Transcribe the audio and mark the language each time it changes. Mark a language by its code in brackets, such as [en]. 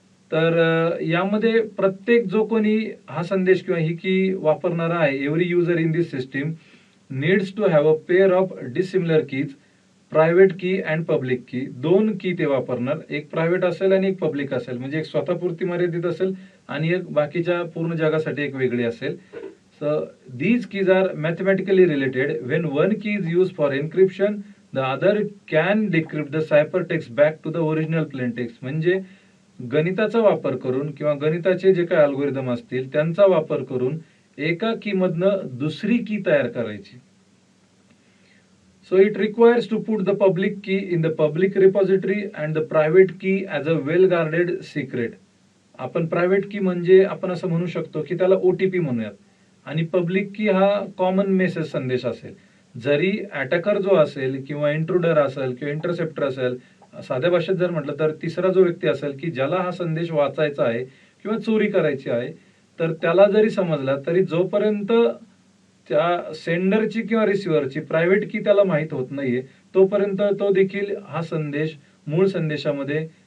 [mr] तर यामध्ये प्रत्येक जो कोणी हा संदेश किंवा ही की वापरणारा आहे, [en] Every user in this system needs to have a pair of dissimilar keys, private key and public key. [mr] दोन की ते वापरणार, एक प्रायव्हेट असेल आणि एक पब्लिक असेल, म्हणजे एक स्वतःपुरती मर्यादित असेल आणि एक बाकीच्या पूर्ण जगासाठी एक वेगळी असेल. [en] So these keys are mathematically related. When one key is used for encryption, the other can decrypt the ciphertext back to the original plain text. [mr] म्हणजे गणिताचा वापर करून किंवा गणिताचे जे काही अल्गोरिदम असतील त्यांचा वापर करून एका की मधनं दुसरी की तयार करायची. [en] So it requires to put the public key in the public repository and the private key as a well guarded secret. [mr] आपण प्रायव्हेट की म्हणजे आपण असं म्हणू शकतो की त्याला OTP म्हणूयात आणि पब्लिक की हा कॉमन मेसेज संदेश असेल. जरी अटॅकर जो असेल किंवा इंट्रुडर असेल किंवा इंटरसेप्टर असेल, साध्या भाषेत जर म्हटलं तर तिसरा जो व्यक्ती असेल की ज्याला हा संदेश वाचायचा आहे किंवा चोरी करायची आहे, तर त्याला जरी समजला तरी जोपर्यंत त्या सेंडरची किंवा रिसिव्हरची प्रायव्हेट की त्याला माहित होत नाहीये तोपर्यंत तो देखील हा संदेश मूळ संदेशामध्ये